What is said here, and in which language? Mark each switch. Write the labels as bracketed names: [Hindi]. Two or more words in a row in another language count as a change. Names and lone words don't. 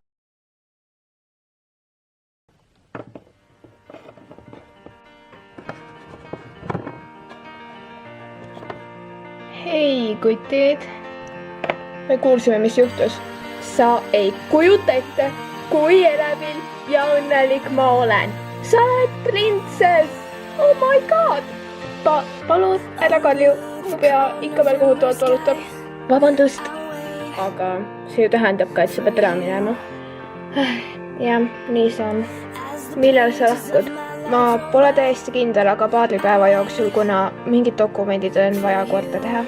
[Estonian] Hei, kutid. Me kuulsime, mis juhtus. Sa ei kujuta ette, kui elevil ja õnnelik ma olen. Sa oled printsess! [English] Oh my god! [Estonian] Palun, ära kalju. Mu pea ikka veel kohutavalt valutab. Vabandust. Aga see ju tähendab ka, et sa pead ära minema. Jah, nii see on. Millal sa lahkud? Ma pole täiesti kindel, aga paari päeva jooksul, kuna mingid dokumendid on vaja korda teha.